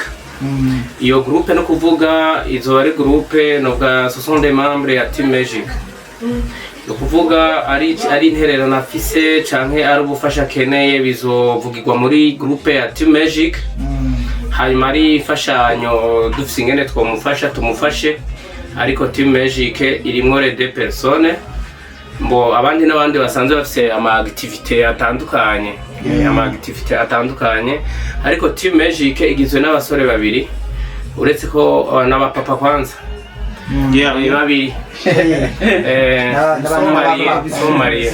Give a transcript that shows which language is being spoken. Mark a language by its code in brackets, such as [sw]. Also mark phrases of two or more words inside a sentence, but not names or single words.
[rn] Iyo groupe no kuvuga izo ari groupe no bwa 60 membres ya Team Magic. No kuvuga ari intererano afise canke ari ubufasha keneye bizovugirwa muri groupe ya Team Magic. Hanyuma ari ifashanyo dufise ingene twomufasha tumufashe, ariko Team Magic irimwo [fr] les deux personnes. [rn] Abandi n'abandi basanzwe bafise ama activité atandukanye, ariko Team Magic igizwe n'abasore babiri uretse ko n'abapapa kwanza. Babiri Somalia.